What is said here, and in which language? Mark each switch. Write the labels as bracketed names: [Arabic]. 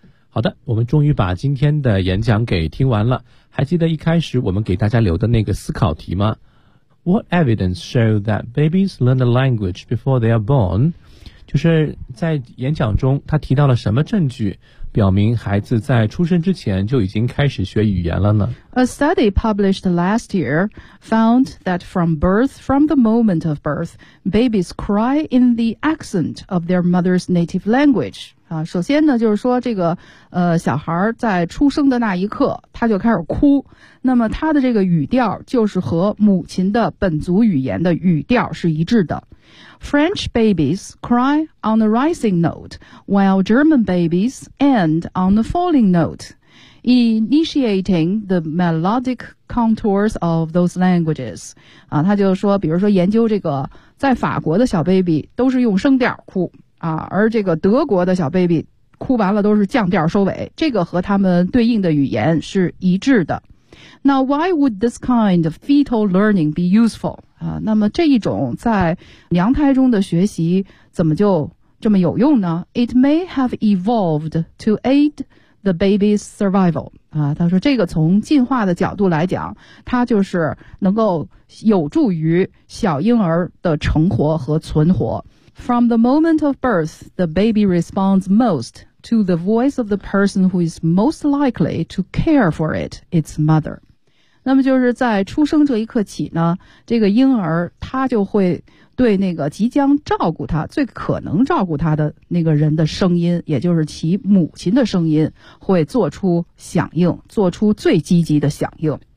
[Chinese] 好的，我们终于把今天的演讲给听完了。还记得一开始我们给大家留的那个思考题吗？ [English] What evidence show that babies learn the language before they are born? [Chinese] 就是在演讲中他提到了什么证据表明孩子在出生之前就已经开始学语言了呢？ [English] A study published last year found that from the moment of birth, babies cry in the accent of their mother's native language. [Chinese] 首先呢，就是说这个小孩在出生的那一刻，他就开始哭。那么他的这个语调就是和母亲的本族语言的语调是一致的。 [English] French babies cry on the rising note, while German babies end on the falling note, initiating the melodic contours of those languages. [Chinese] 啊，他就说，比如说研究这个，在法国的小 baby 都是用升调哭啊，而这个德国的小 baby 哭完了都是降调收尾，这个和他们对应的语言是一致的。 [English] Now, why would this kind of fetal learning be useful? [Chinese] 那么这一种在娘胎中的学习怎么就这么有用呢? [English] It may have evolved to aid the baby's survival. [Chinese] 啊，他说这个从进化的角度来讲，它就是能够有助于小婴儿的成活和存活。 [English] From the moment of birth, the baby responds most to the voice of the person who is most likely to care for it, its mother. [Chinese] 那么就是在出生这一刻起呢，这个婴儿他就会对那个即将照顾他、最可能照顾他的那个人的声音，也就是其母亲的声音，会做出响应，做出最积极的响应。